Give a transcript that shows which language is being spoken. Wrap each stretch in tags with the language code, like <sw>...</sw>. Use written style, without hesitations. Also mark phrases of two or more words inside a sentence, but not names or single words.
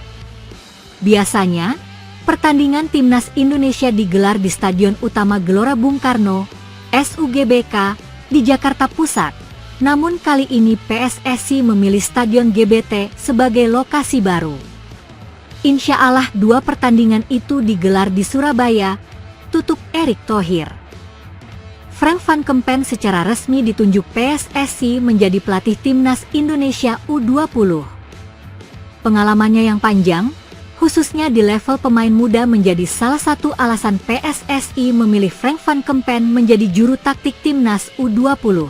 <id>Biasanya, pertandingan timnas Indonesia digelar di Stadion Utama Gelora Bung Karno, SUGBK, di Jakarta Pusat. Namun kali ini PSSI memilih Stadion GBT sebagai lokasi baru.</id> <ar>إن شاء الله</ar> <id>dua pertandingan itu digelar di Surabaya, tutup Erick Thohir. Frank van Kempen secara resmi ditunjuk PSSI menjadi pelatih timnas Indonesia U20. Pengalamannya yang panjang, khususnya di level pemain muda menjadi salah satu alasan PSSI memilih Frank van Kempen menjadi juru taktik timnas U20.</id>